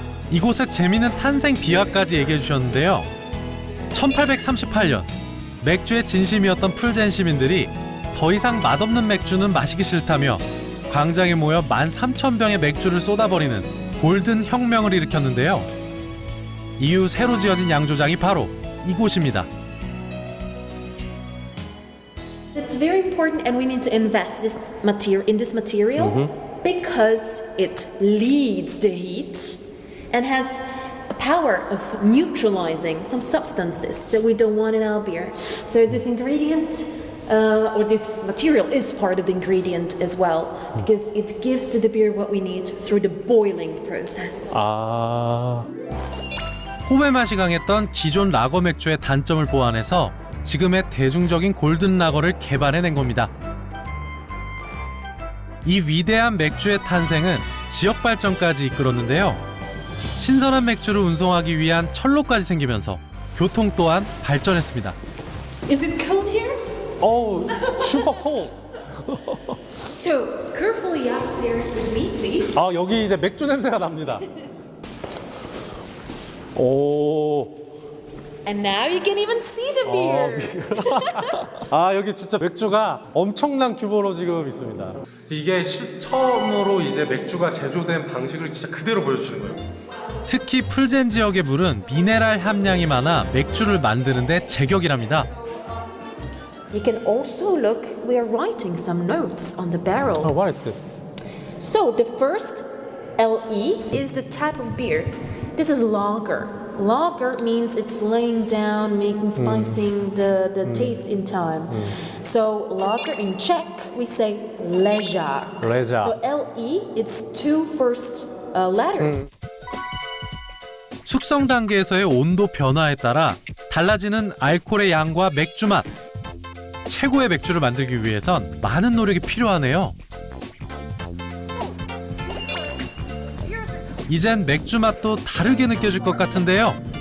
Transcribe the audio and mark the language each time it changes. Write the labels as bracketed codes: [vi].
[ko] 이곳의 재미있는 탄생 비화까지 얘기해 주셨는데요. 1838년 맥주의 진심이었던 풀젠 시민들이 더 이상 맛없는 맥주는 마시기 싫다며 광장에 모여 13,000병의 맥주를 쏟아버리는 골든 혁명을 일으켰는데요. 이후 새로 지어진 양조장이 바로 이곳입니다. [en] It's very important, and we need to invest in this material because it leads the heat and has a power of neutralizing some substances that we don't want in our beer. So this ingredient or this material is part of the ingredient as well because it gives to the beer what we need through the boiling process. [ko] 홈의 맛이 강했던 기존 라거 맥주의 단점을 보완해서 지금의 대중적인 골든 라거를 개발해낸 겁니다. 이 위대한 맥주의 탄생은 지역 발전까지 이끌었는데요. 신선한 맥주를 운송하기 위한 철로까지 생기면서 교통 또한 발전했습니다. [en] Is it cold here? super cold. So carefully upstairs with me, please. [ko] 여기 이제 맥주 냄새가 납니다. 오. [en] And now you can even see the beer. [ko] 아, 여기 진짜 맥주가 엄청난 규모로 지금 있습니다. 이게 처음으로 이제 맥주가 제조된 방식을 진짜 그대로 보여주는 거예요. 특히 풀젠 지역의 물은 미네랄 함량이 많아 맥주를 만드는데 제격이랍니다. [en] You can also look, we are writing some notes on the barrel. Oh, what is this? So the first LE is the type of beer. This is lager. Lager means it's laying down, making spicing the taste in time. So lager in Czech we say leža. [cs] Leža. [en] So LE it's two first letters. [ko] 숙성 단계에서의 온도 변화에 따라 달라지는 알코올의 양과 맥주 맛. 최고의 맥주를 만들기 위해선 많은 노력이 필요하네요. 이젠 맥주 맛도 다르게 느껴질 것 같은데요.